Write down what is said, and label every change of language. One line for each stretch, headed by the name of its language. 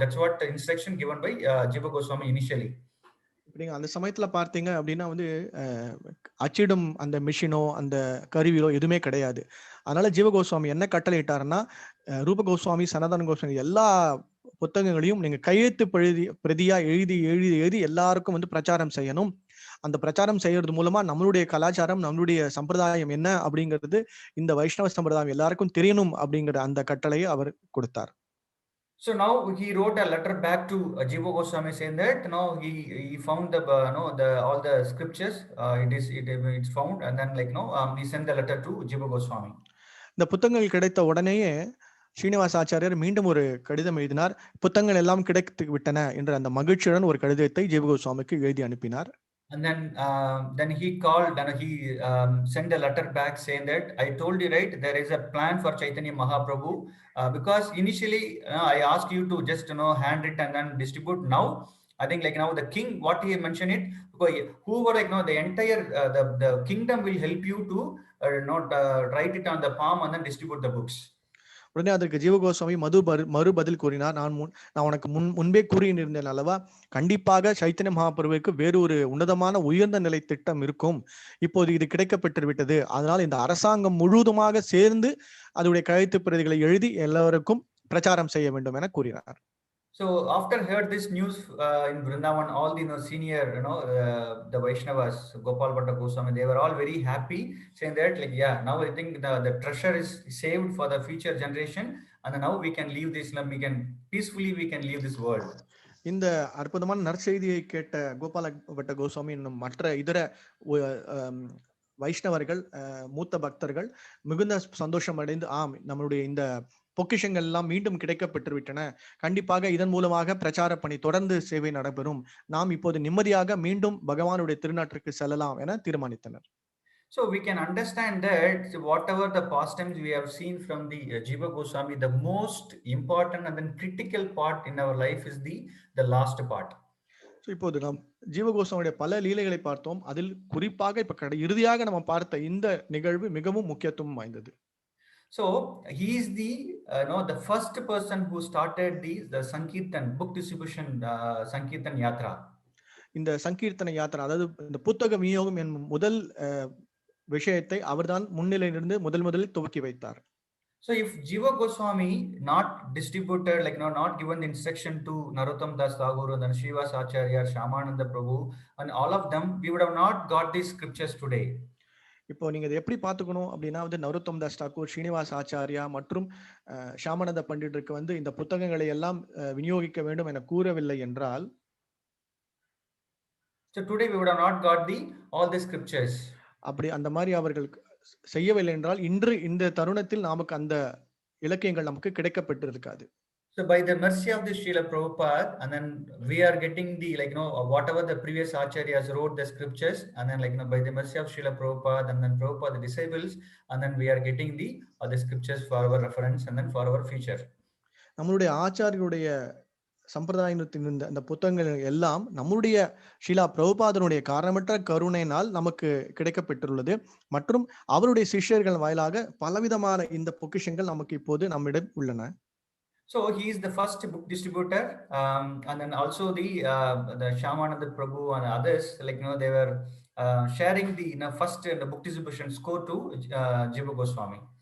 English: That's what the instruction given by Jiva Goswami initially.
Tamil: அந்த சமயத்துல பார்த்தீங்க அப்படின்னா அச்சிடும் அந்த மிஷினோ அந்த கருவியோ எதுவுமே கிடையாது. அதனால ஜீவ கோஸ்வாமி என்ன கட்டளை இட்டாருன்னா, ரூப கோஸ்வாமி, சனாதன கோஸ்வாமி எல்லா புத்தகங்களையும் நீங்க கையெழுத்து பிரதியா எழுதி எல்லாருக்கும் பிரச்சாரம் செய்யணும். அந்த பிரச்சாரம் செய்யறது மூலமா நம்மளுடைய கலாச்சாரம், நம்மளுடைய சம்பிரதாயம் என்ன அப்படிங்கிறது, இந்த வைஷ்ணவ சம்பிரதாயம் எல்லாருக்கும் தெரியணும் அப்படிங்கிற அந்த கட்டளையை அவர் கொடுத்தார்.
English: So now he wrote a letter back to Jiva Goswami saying that he found the all the scriptures, it's found, and then he sent the letter to Jiva Goswami.
Tamil: இந்த புத்தகங்கள் கிடைத்த உடனேயே ஸ்ரீனிவாச ஆச்சாரியர் மீண்டும் ஒரு கடிதம் எழுதினார். புத்தகங்கள் எல்லாம் கிடைத்து விட்டன என்ற அந்த மகிழ்ச்சியுடன் ஒரு கடிதத்தை ஜீவ கோஸ்வாமிக்கு எழுதி அனுப்பினார்.
English: And then he called and he sent a letter back saying that I told you, right, there is a plan for Chaitanya Mahaprabhu, because initially I asked you to just hand it and then distribute. Now I think now the king, what he mentioned it, whoever the entire the kingdom will help you to write it on the palm and then distribute the books.
Tamil: உடனே அதற்கு ஜீவ கோஸ்வாமி மறுபதில் கூறினார், நான் உனக்கு முன்பே கூறியிருந்தேன் அல்லவா, கண்டிப்பாக சைத்தன்ய மகாபிரபுவுக்கு வேறு ஒரு உன்னதமான உயர்ந்த நிலை திட்டம் இருக்கும். இப்போது இது கிடைக்கப்பட்டு விட்டது. அதனால் இந்த அரசாங்கம் முழுவதுமாக சேர்ந்து அதனுடைய கையெழுத்து பிரதிகளை எழுதி எல்லாருக்கும் பிரச்சாரம் செய்ய வேண்டும் என கூறினார்.
English: So after heard this news in Vrindavan, all the senior the Vaishnavas, Gopal Bhatta Goswami, they were all very happy, saying that now I think the treasure is saved for the future generation, and now we can leave this, we can peacefully leave this world.
Tamil: இந்த அற்புதமான நற்செய்தியை கேட்ட கோபால பட்ட கோஸ்வாமி இன்னும் மற்ற இதர வைஷ்ணவர்கள், மூத்த பக்தர்கள் மிகுந்த சந்தோஷம் அடைந்து, ஆம், நம்மளுடைய இந்த பொக்கிஷங்கள் எல்லாம் மீண்டும் கிடைக்கப்பட்டு விட்டன, கண்டிப்பாக இதன் மூலமாக பிரச்சார பணி தொடர்ந்து சேவை நடைபெறும், நாம் இப்போது நிம்மதியாக மீண்டும் பகவானுடைய திருநாட்டிற்கு செல்லலாம் என தீர்மானித்தனர்.
English: So we can understand that whatever the pastimes we have seen from the Jiva Goswami, the most important and then critical part in our life is the last part.
Tamil: So இப்போது நாம் ஜீவ கோஸ்வாமியுடைய பல லீலைகளை பார்த்தோம். அதில் குறிப்பாக இப்ப இறுதியாக நம்ம பார்த்த இந்த நிகழ்வு மிகவும் முக்கியத்துவம் வாய்ந்தது.
English: So he is the first person who started the Sankirtan book distribution, Sankirtan Yatra.
Tamil: இந்த சங்கீர்த்தன யாத்திரை, அதாவது இந்த புத்தக விநியோகம் என்னும் முதல் விஷயத்தை அவர்தான் முன்னிலையிலிருந்து முதலில் துவக்கி வைத்தார்.
English: So if Jiva Goswami not distributed, not given the instruction to Narottam Das Tagore and Srinivasa Acharya, Shyamananda Prabhu and all of them, we would have not got these scriptures today.
Tamil: இப்போ நீங்க இதை எப்படி பார்த்துக்கணும் அப்படின்னா, நரோத்தம் தாஸ் தாக்கூர், ஸ்ரீனிவாச ஆச்சாரியா மற்றும் ஷியாமானந்த பண்டிதருக்கு இந்த புத்தகங்களை எல்லாம் விநியோகிக்க வேண்டும் என கூறவில்லை என்றால்,
English: so today we would have not got all the scriptures.
Tamil: அப்படி அந்த மாதிரி அவர்கள் செய்யவில்லை என்றால் இன்று இந்த தருணத்தில் நமக்கு அந்த இலக்கியங்கள் நமக்கு கிடைக்கப்பட்டிருக்காது.
English: So by the mercy of the Srila Prabhupada, and then we are getting whatever the previous acharyas wrote the scriptures, and then by the mercy of Srila Prabhupada and then Prabhupada the disciples, and then we are getting the scriptures for our reference and then for our future.
Tamil: நம்மளுடைய ஆச்சாரியருடைய சம்பிரதாயத்தின் இந்த புத்தகங்கள் எல்லாம் நம்முடைய ஷீலா பிரபுபாதனுடைய காரணமற்ற கருணையினால் நமக்கு கிடைக்கப்பெற்றுள்ளது. மற்றும் அவருடைய சிஷ்யர்கள் வாயிலாக பலவிதமான இந்த பொக்கிஷங்கள் நமக்கு இப்போது நம்மிடம் உள்ளன.
English: So he is the first book distributor, and then also the Shyamananda Prabhu and others, like they were sharing the first the book distribution score to Jiva Goswami.